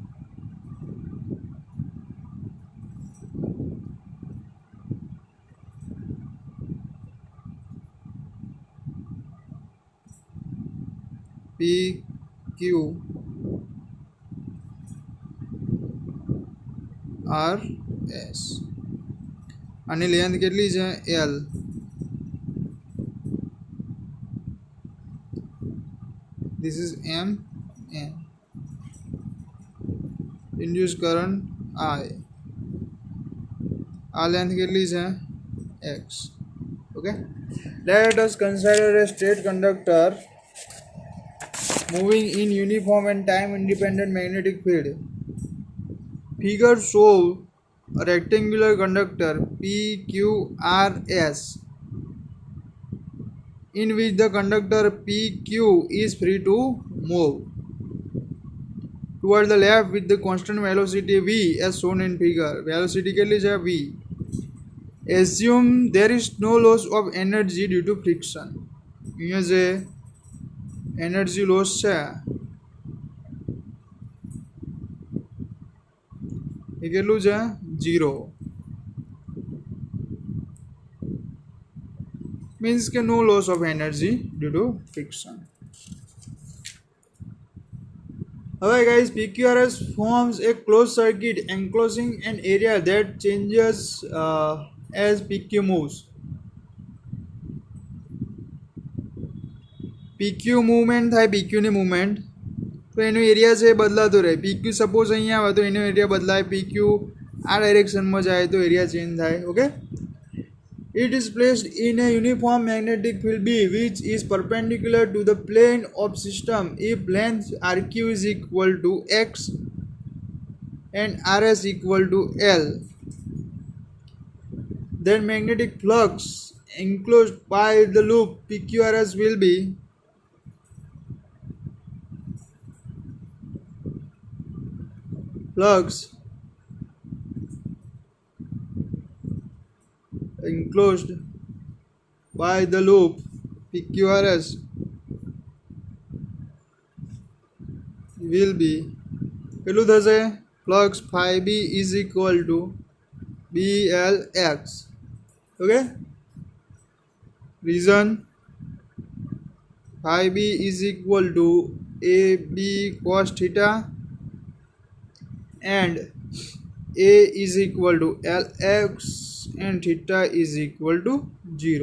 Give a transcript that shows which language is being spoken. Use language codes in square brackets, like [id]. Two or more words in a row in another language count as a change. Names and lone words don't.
[gu] PQ RS આની લેન્થ કેટલી છે? L. [en] this is M N. induced current I. [gu] આ લેન્થ કેટલી છે? X. [en] okay, let us consider a straight conductor moving in uniform and time independent magnetic field. Figure show a rectangular conductor PQRS in which the conductor PQ is free to move toward the left with the constant velocity V as shown in figure. [gu] Velocity કેટલી છે? V. [en] Assume there is no loss of energy due to friction. [gu] અહીંયા જે [en] energy loss [gu] છે એ કેટલું છે? 0. [en] means કે no loss of energy due to friction. હવે guys, PQRS forms a closed circuit enclosing an area that changes as PQ moves. [gu] PQ movement થાય, PQ ની movement, તો એનો એરિયા છે બદલાતો રહે. PQ સપોઝ અહીંયા આવે તો એનો એરિયા બદલાય, PQ આ ડાયરેક્શનમાં જાય તો [en] area change [gu] થાય. ઓકે, [en] it is placed in a uniform magnetic field B which is perpendicular to the plane of system if length RQ is equal to X and RS equal to L. then magnetic flux enclosed by the loop PQRS will be flux enclosed by the loop PQRS will be [gu] કેટલું થશે? [en] flux phi B is equal to BLX. okay, reason phi B is equal to AB cos theta and A is equal to LX and theta is equal to 0.